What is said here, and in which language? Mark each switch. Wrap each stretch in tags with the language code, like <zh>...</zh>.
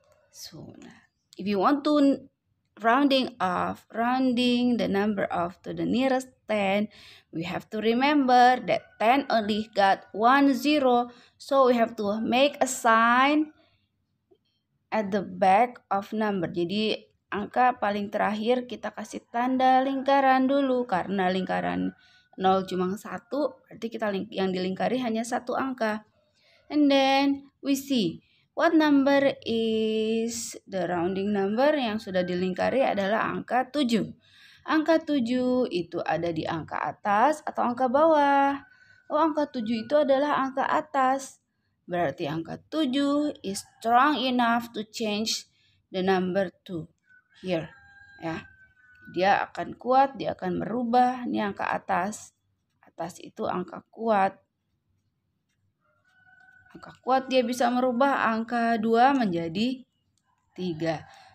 <en>So if you want to rounding the number off to the nearest 10, we have to remember that 10 only got 1 0. So we have to make a sign at the back of number.</en> <id>Jadi angka paling terakhir kita kasih tanda lingkaran dulu, karena lingkaran 0 cuma 1, berarti kita yang dilingkari hanya satu angka.</id> <en>And then we see what number is the rounding number</en> <id>yang sudah dilingkari adalah angka 7. Angka 7 itu ada di angka atas atau angka bawah? Oh, angka 7 itu adalah angka atas. Berarti angka 7</id> <en>is strong enough to change the number 2 here. Ya.</en> <id>Dia akan kuat, dia akan merubah. Ini angka atas. Atas itu angka kuat. Angka kuat dia bisa merubah angka 2 menjadi 3.</id>